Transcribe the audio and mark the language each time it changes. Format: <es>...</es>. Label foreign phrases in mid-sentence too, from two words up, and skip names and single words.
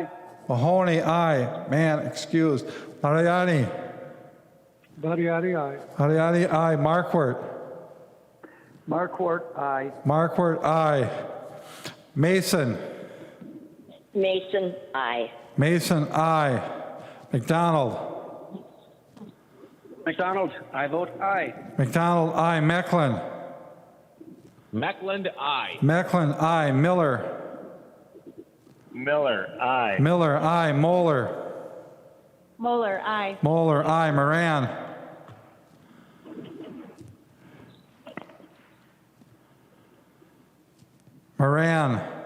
<en>Mahoney, aye. Man, excused. Mariani. Mariani, aye. Mariani, aye. Markwart. Marquardt, aye. Markwart, aye. Mason. Mason, aye. Mason, aye. McDonald. McDonald, I vote aye. McDonald, aye. Mecklin. Meckland, aye. Mecklin, aye. Miller. Miller, aye. Miller, aye. Moeller. Moeller, aye. Moeller, aye. Moran. Moran.</en>